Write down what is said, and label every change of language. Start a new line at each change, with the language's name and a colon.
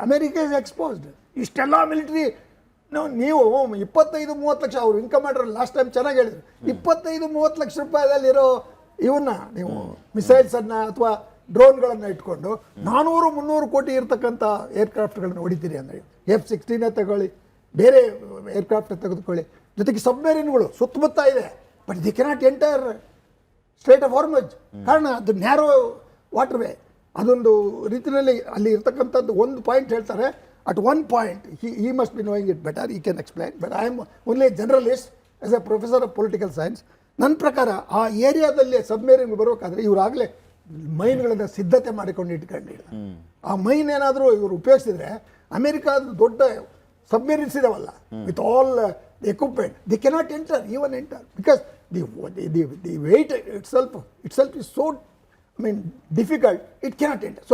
English: America is exposed.
Kannada: ಇಷ್ಟೆಲ್ಲ military ನೀವು 25-30 ಲಕ್ಷ, ಅವರು ಇನ್ಕಮ್ ಮಾಡ್ರೆ ಲಾಸ್ಟ್ ಟೈಮ್ ಚೆನ್ನಾಗಿ ಹೇಳಿದ್ರು, 25-30 ಲಕ್ಷ ರೂಪಾಯಿದಲ್ಲಿರೋ ಇವನ್ನ ನೀವು ಮಿಸೈಲ್ಸನ್ನು ಅಥವಾ ಡ್ರೋನ್ಗಳನ್ನು ಇಟ್ಕೊಂಡು 400-300 ಕೋಟಿ ಇರ್ತಕ್ಕಂಥ ಏರ್ಕ್ರಾಫ್ಟ್ಗಳನ್ನು ಹೊಡಿತೀರಿ ಅಂದರೆ F-16 ತಗೊಳ್ಳಿ, ಬೇರೆ ಏರ್ಕ್ರಾಫ್ಟ್ ತೆಗೆದುಕೊಳ್ಳಿ, ಜೊತೆಗೆ ಸಬ್ಮೆರಿನ್ಗಳು ಸುತ್ತಮುತ್ತ ಇದೆ.
English: but they cannot enter strait of Hormuz,
Kannada: ಕಾರಣ ಅದು
English: Narrow waterway.
Kannada: ಅದೊಂದು ರೀತಿಯಲ್ಲಿ ಅಲ್ಲಿ ಇರ್ತಕ್ಕಂಥದ್ದು ಒಂದು ಪಾಯಿಂಟ್ ಹೇಳ್ತಾರೆ.
English: At one point he must be knowing it better, he can explain, but I am only a generalist as a professor of political science.
Kannada: ನನ್ನ ಪ್ರಕಾರ ಆ ಏರಿಯಾದಲ್ಲಿ ಸಬ್ಮೆರಿನ್ ಬರಬೇಕಾದ್ರೆ ಇವರಾಗಲೇ ಮೈನ್ಗಳನ್ನು ಸಿದ್ಧತೆ ಮಾಡಿಕೊಂಡು ಇಟ್ಕೊಂಡಿಲ್ಲ. ಆ ಮೈನ್ ಏನಾದರೂ ಇವರು ಉಪಯೋಗಿಸಿದ್ರೆ ಅಮೆರಿಕಾದ ದೊಡ್ಡ ಸಬ್ಮೆರಿನ್ಸ್ ಇದಾವಲ್ಲ,
English: With all equipment, they cannot enter because the weight itself is so difficult, it cannot enter.